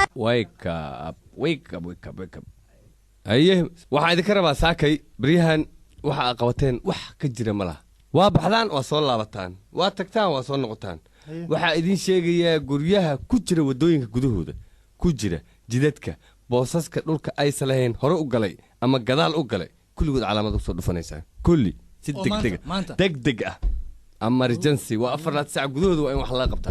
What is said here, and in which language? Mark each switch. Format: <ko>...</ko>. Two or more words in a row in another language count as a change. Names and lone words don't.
<en>wake up wake up wake up wake up</en> <so>aye waxaa idinka rabaa saakay baryahan waxa aad qabateen wax ka jira ma laha waa baxdaan waa soo laabataan waa tagtaan waa soo noqotaan waxaa idin sheegayaa guryaha ku jira wadooyinka gudahooda ku jira jidadka boosaska dhulka aysan lahayn hore u galay ama gadaal u galay kulligood calaamad usoo dhufanaysaa kulli si degdeg ah emergency waa 4 saac gudahooda waa in wax laga qabtaa</so>